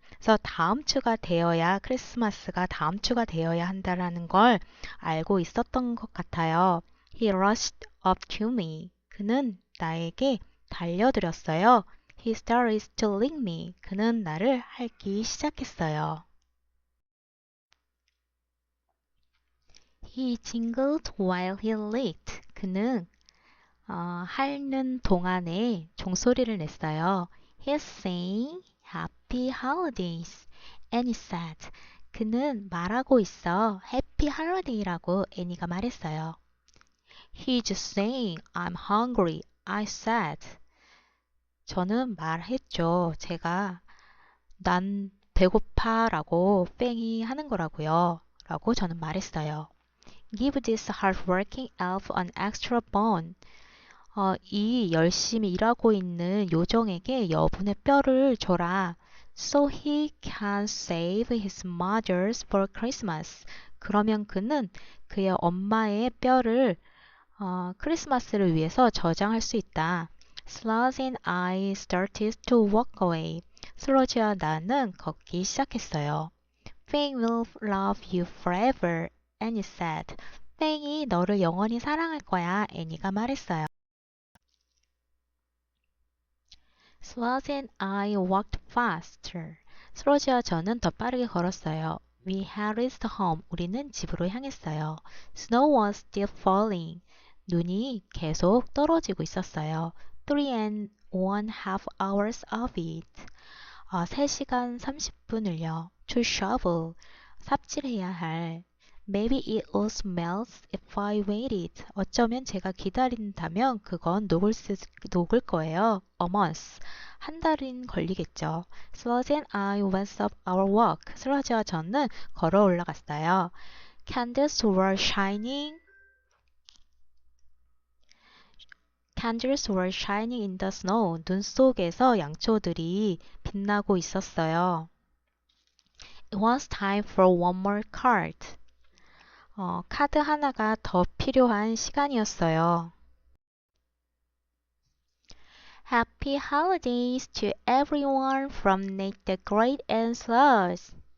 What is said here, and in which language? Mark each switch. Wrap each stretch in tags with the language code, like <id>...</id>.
<ko>그래서 다음 주가 되어야 크리스마스가 다음 주가 되어야 한다라는 걸 알고 있었던 것 같아요.</ko> <en>He rushed up to me.</en> <ko>그는 나에게 달려들었어요.</ko> <en>He started to lick me.</en> <ko>그는 나를 핥기 시작했어요.</ko> <en>He jingled while he licked.</en> <ko>그는 핥는 동안에 종소리를 냈어요.</ko> <en>He's saying Happy Holidays. Annie said.</en> <ko>그는 말하고 있어. Happy Holiday라고 애니가 말했어요.</ko> <en>He's saying I'm hungry. I said.</en> <ko>저는 말했죠. 제가 난 배고파 라고 뺑이 하는 거라고요. 라고 저는 말했어요.</ko> <en>Give this hardworking elf an extra bone.</en> <ko>이 열심히 일하고 있는 요정에게 여분의 뼈를 줘라.</ko> <en>So he can save his mother's for Christmas.</en> <ko>그러면 그는 그의 엄마의 뼈를 크리스마스를 위해서 저장할 수 있다.</ko> <en>Sludge and I started to walk away.</en> <ko>슬러지와 나는 걷기 시작했어요.</ko> <en>Fang will love you forever, Annie said.</en> <ko>팽이 너를 영원히 사랑할 거야, 애니가 말했어요.</ko> <en>Sludge and I walked faster.</en> <ko>슬러지와 저는 더 빠르게 걸었어요.</ko> <en>We headed home.</en> <ko>우리는 집으로 향했어요.</ko> <en>Snow was still falling.</en> <ko>눈이 계속 떨어지고 있었어요.</ko> <en>3.5 hours of it.</en> <ko>3시간 30분을요.</ko> <en>To shovel.</en> <ko>삽질해야 할.</ko> <en>Maybe it would melt if I waited.</en> <ko>어쩌면 제가 기다린다면 그건 녹을 거예요.</ko> <en>A month.</en> <ko>한 달은 걸리겠죠.</ko> <en>Sludge and I went up our walk.</en> <ko>슬러지와 저는 걸어 올라갔어요.</ko> <en>Candles were shining. Candles were shining in the snow.</en> <ko>눈 속에서 양초들이 빛나고 있었어요.</ko> <en>It was time for one more card.</en> <ko>카드 하나가 더 필요한 시간이었어요.</ko> <en>Happy holidays to everyone from Nate the Great and Sludge.</en>